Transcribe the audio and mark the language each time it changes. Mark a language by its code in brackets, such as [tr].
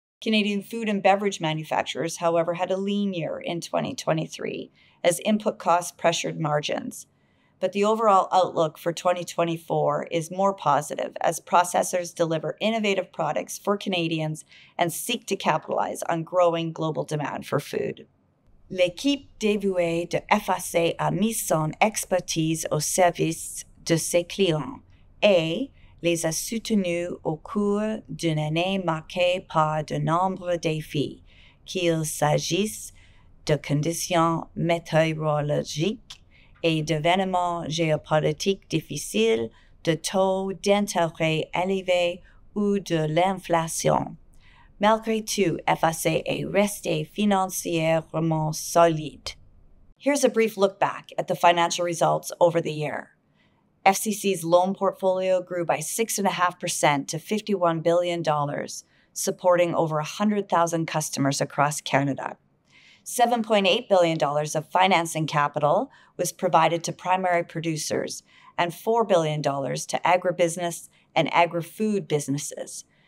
[en] Canadian food and beverage manufacturers, however, had a lean year in 2023 as input costs pressured margins. But the overall outlook for 2024 is more positive as processors deliver innovative products for Canadians and seek to capitalize on growing global demand for food. [fr] L'équipe dévouée de FAC a mis son expertise au service de ses clients et les a soutenus au cours d'une année marquée par de nombreux défis, qu'il s'agisse de conditions météorologiques et d'événements géopolitiques difficiles, de taux d'intérêt élevés ou de l'inflation. Malgré tout, FAC est resté financièrement solide. [en] Here's a brief look back at the financial results over the year. FCC's loan portfolio grew by 6.5% to $51 billion, supporting over 100,000 customers across Canada. $7.8 billion of financing capital was provided to primary producers and $4 billion to agribusiness and agri-food businesses.